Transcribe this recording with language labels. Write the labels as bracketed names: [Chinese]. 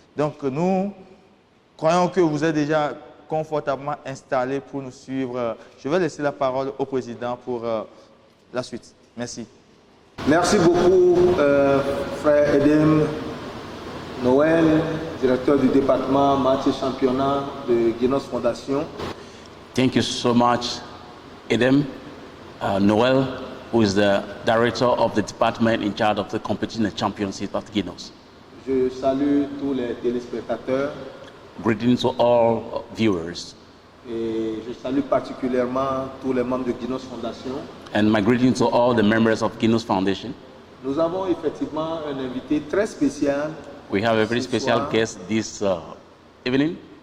[French] Donc nous croyons que vous êtes déjà confortablement installés pour nous suivre. Je vais laisser la parole au président pour la suite. Merci. Merci beaucoup, frère Edem Noël, directeur du département match et championnat de Guinos Fondation. [English] Thank you so much, Edem Noel, who is the director of the department in charge of the competition and championship at Guinos. [French] Je salue tous les téléspectateurs. [English] Greetings to all viewers. [French] Et je salue particulièrement tous les membres de Guinos Fondation. [English] And my greetings to all the members of Guinos Foundation. [French] Nous avons effectivement un invité très spécial. [English] We have a very special guest this evening.